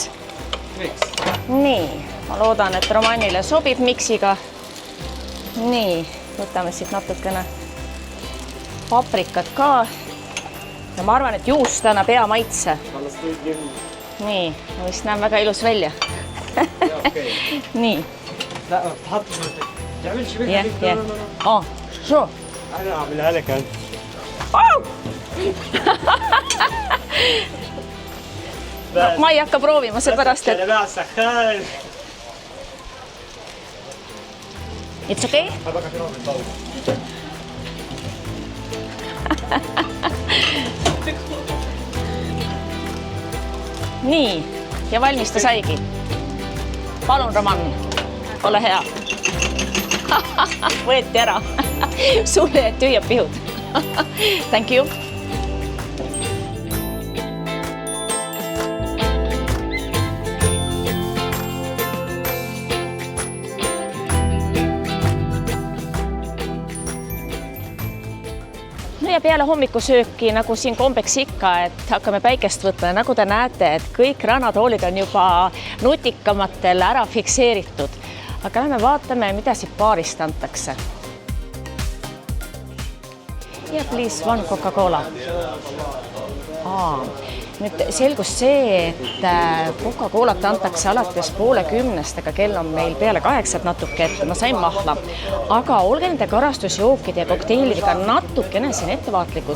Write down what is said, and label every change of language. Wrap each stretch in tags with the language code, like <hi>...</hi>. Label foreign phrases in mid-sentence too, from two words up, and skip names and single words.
<et>Nii, ma loodan, et Romanile sobib miksiga. Nii, võtame siit natukene paprikat ka. Ja ma arvan, et juust annab hea maitse. Nii, ma vist näen väga ilus välja. Nii.</et> <ar>لا تحط تعملش بيها شو انا اعملها لك انت</ar> <et>ma ei hakka proovima seepärast, et</et> <en>It's okay?</en> <et>Nii, ja valmis ta saigi. Palun, Roman, ole hea. Võeti ära. Sulle jäid tühjad pihud.</et> <en>Thank you.</en> <et>No ja peale hommikusööki, nagu siin kombeks ikka, et hakkame päikest võtma. Nagu te näete, et kõik rannatoolid on juba nutikamatel ära fikseeritud. Aga lähme vaatame, mida siit baarist antakse.</et> <en>Ja please, one Coca-Cola.</en> <et>Nüüd selgus see, et Coca-Colat antakse alates 9:30, aga kell on meil peale 8 natuke, et ma sain mahla. Aga olge nende karastusjookide ja kokteilidega natukene siin ettevaatlikud.</et>